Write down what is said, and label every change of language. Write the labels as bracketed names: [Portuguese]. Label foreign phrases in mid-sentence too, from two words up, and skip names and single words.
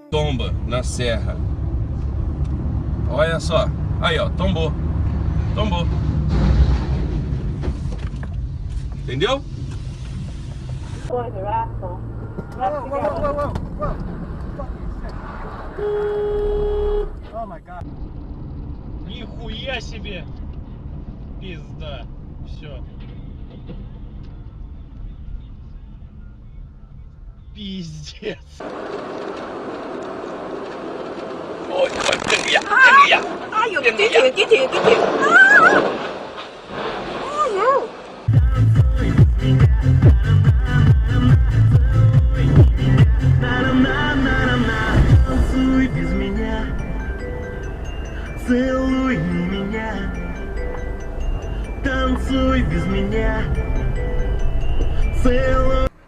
[Portuguese] bomba na serra. Olha só. Aí, ó, tombou. Tombou. Entendeu? [English] Oh my god. [Russian] Нихуя себе! Пизда. Все. Пиздец. [Vietnamese] Ôi, đừng kìa, đừng kìa. Đừng kìa. [Russian] Танцуй без меня, целуй меня, танцуй без меня, целуй.